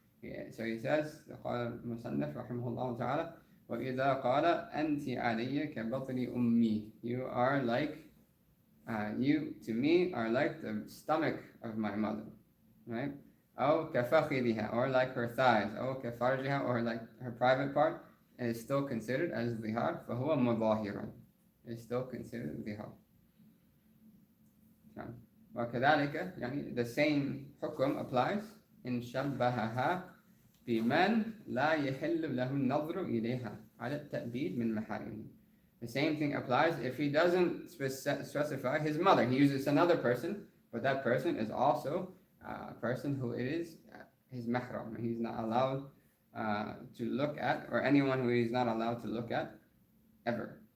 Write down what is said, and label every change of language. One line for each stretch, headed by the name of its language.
English: Yeah, so he says
Arabic: قال المصنف رحمه الله تعالى وإذا قال أنت علي كبطن أمي,
English: you are like you to me are like the stomach of my mother, right?
Arabic: أو كفخذها,
English: or like her thighs,
Arabic: أو كفرجها,
English: or like her private part, and is still considered as
Arabic: ظهار فهو مظاهر,
English: is still considered ظهار.
Arabic: وكذلك يعني
English: the same
Arabic: حكم
English: applies
Arabic: إن شبهها بمن لا يحل له النظر إليها على التأبيد من محارمه.
English: The same thing applies if he doesn't specify his mother. He uses another person, but that person is also a person who is his mahram. He's not allowed to look at, or anyone who he's not allowed to look at ever.